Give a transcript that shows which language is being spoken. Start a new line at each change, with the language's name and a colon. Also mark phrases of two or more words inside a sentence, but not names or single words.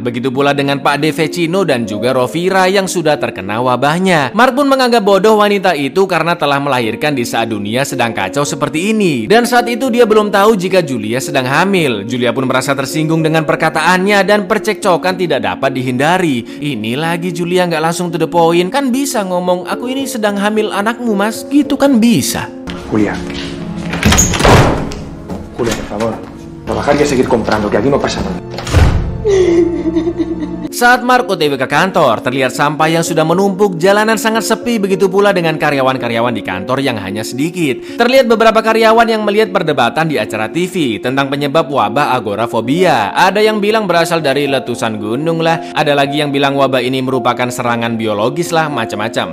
Indonesian: Begitu pula dengan Pak De Vecino dan juga Rovira yang sudah terkena wabahnya. Mark pun menganggap bodoh wanita itu karena telah melahirkan di saat dunia sedang kacau seperti ini. Dan saat itu dia belum tahu jika Julia sedang hamil. Julia pun merasa tersinggung dengan perkataannya dan percekcokan tidak dapat dihindari. Ini lagi Julia nggak langsung
English: to the point.
Indonesian: Kan bisa ngomong, aku ini sedang hamil anakmu mas, gitu kan bisa.
Spanish: Julia, por favor, trabajar y a seguir comprando, que aquí no pasa nada.
Indonesian: Saat Mark OTW ke kantor, terlihat sampah yang sudah menumpuk, jalanan sangat sepi, begitu pula dengan karyawan-karyawan di kantor yang hanya sedikit. Terlihat beberapa karyawan yang melihat perdebatan di acara TV tentang penyebab wabah agorafobia. Ada yang bilang berasal dari letusan gunung lah, ada lagi yang bilang wabah ini merupakan serangan biologis lah, macam-macam.